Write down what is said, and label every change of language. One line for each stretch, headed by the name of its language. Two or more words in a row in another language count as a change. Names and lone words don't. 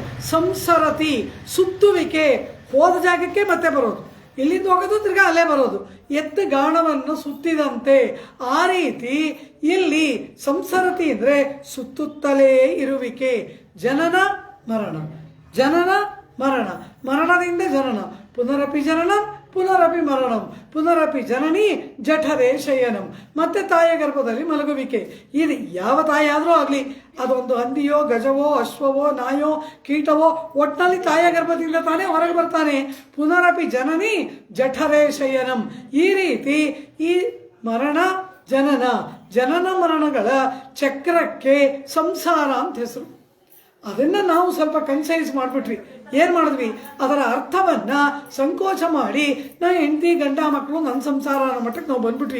Kannada: ಸಂಸರತಿ, ಸುತ್ತುವಿಕೆ, ಹೋದ ಜಾಗಕ್ಕೆ ಮತ್ತೆ ಬರೋದು, ಇಲ್ಲಿಂದ ಹೋಗೋದು ತಿರ್ಗಾ ಅಲ್ಲೇ ಬರೋದು, ಎತ್ತು ಗಾಣವನ್ನು ಸುತ್ತಿದಂತೆ. ಆ ರೀತಿ ಇಲ್ಲಿ ಸಂಸರತಿ ಅಂದರೆ ಸುತ್ತುತ್ತಲೇ ಇರುವಿಕೆ. ಜನನ ಮರಣ, ಜನನ ಮರಣ, ಮರಣದಿಂದ ಜನನ,
Sanskrit: ಪುನರಪಿ ಜನನಂ ಪುನರಪಿ ಮರಣಂ, ಪುನರಪಿ ಜನನಿ ಜಠರೇ ಶಯನಂ.
Kannada: ಮತ್ತೆ ತಾಯಿಯ ಗರ್ಭದಲ್ಲಿ ಮಲಗುವಿಕೆ. ಇದು ಯಾವ ತಾಯಿ ಆದರೂ ಆಗಲಿ, ಅದೊಂದು ಹಂದಿಯೋ ಗಜವೋ ಅಶ್ವವೋ ನಾಯೋ ಕೀಟವೋ, ಒಟ್ಟಿನಲ್ಲಿ ತಾಯಿಯ ಗರ್ಭದಿಂದ ತಾನೇ ಹೊರಗೆ ಬರ್ತಾನೆ.
Sanskrit: ಪುನರಪಿ ಜನನಿ ಜಠರೇ ಶಯನಂ.
Kannada: ಈ ರೀತಿ ಈ ಮರಣ ಜನನ, ಜನನ ಮರಣಗಳ ಚಕ್ರಕ್ಕೆ ಸಂಸಾರ ಅಂತ ಹೆಸರು. ಅದನ್ನು ನಾವು ಸ್ವಲ್ಪ ಕನ್ಸೈಸ್ ಮಾಡಿಬಿಟ್ವಿ. ಏನು ಮಾಡಿದ್ವಿ? ಅದರ ಅರ್ಥವನ್ನು ಸಂಕೋಚ ಮಾಡಿ ನಾವು ಹೆಂಡತಿ ಗಂಡ ಮಕ್ಕಳು ನನ್ನ ಸಂಸಾರ ಅನ್ನೋ ಮಟ್ಟಕ್ಕೆ ನಾವು ಬಂದ್ಬಿಟ್ವಿ.